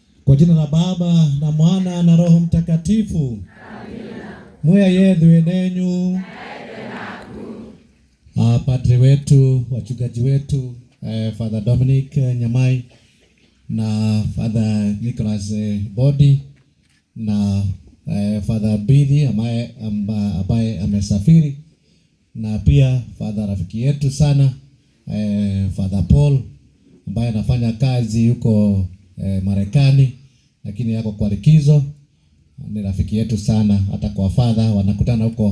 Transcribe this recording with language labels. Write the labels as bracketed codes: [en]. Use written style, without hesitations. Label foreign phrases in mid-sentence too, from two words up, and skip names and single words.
[sw] Kwa jina la Baba na Mwana na Roho Mtakatifu. Amina. [kam] Muya yethu enenyu. [sw] Padre wetu, wachungaji wetu, Father Dominic Nyamai na Father Nicholas Body na Father Bidi ambaye amesafiri, na pia Father rafiki yetu sana Father Paul ambaye anafanya kazi huko Marekani lakini yako kwa likizo. Ni rafiki yetu sana, hata kwa Father wanakutana huko.